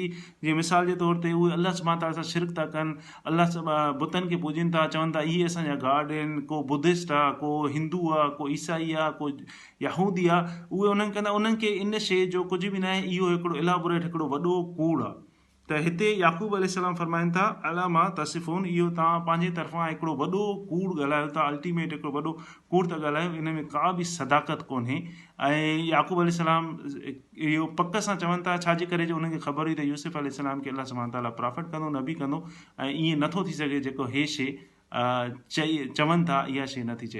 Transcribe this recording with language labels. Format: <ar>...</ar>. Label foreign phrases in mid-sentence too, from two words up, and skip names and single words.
<sd>जीअं मिसाल जे तौर ते उहे</sd> <ar>الله سبحانه وتعالى</ar> <sd>सां शिरक था कनि, अल्लाह बुतनि खे पूॼनि था, चवनि था इहे असांजा गॉड आहिनि, को बुद्धिस्ट आहे, को हिंदू आहे, को ईसाई आहे, को यहूदी आहे, उहे उन्हनि कंदा, उन्हनि खे इन शइ जो कुझु बि न आहे, इहो हिकिड़ो इलाबोरेट हिकिड़ो वॾो कूड़ आहे। त हिते याकूब अलैहिस्सलाम फरमाइनि था</sd> <ar>على ما تصفون,</ar> <sd>इहो तव्हां पंहिंजे तरफ़ां हिकिड़ो वॾो कूड़ ॻाल्हायो था, अल्टीमेट हिकिड़ो वॾो कूड़ था ॻाल्हायो, इन में का बि सदाकत कोन्हे। ऐं याकूब अलैहिस्सलाम इहो पक सां चवनि था, छाजे करे, जो उन्हनि खे ख़बर हुई त यूसुफ अलैहिस्सलाम खे</sd> <ar>الله سبحانه وتعالى</ar> <sd>प्रॉफिट कंदो, नबी कंदो, ऐं ईअं नथो थी सघे जेको हे शइ चवनि था इहा शइ नथी चए।</sd>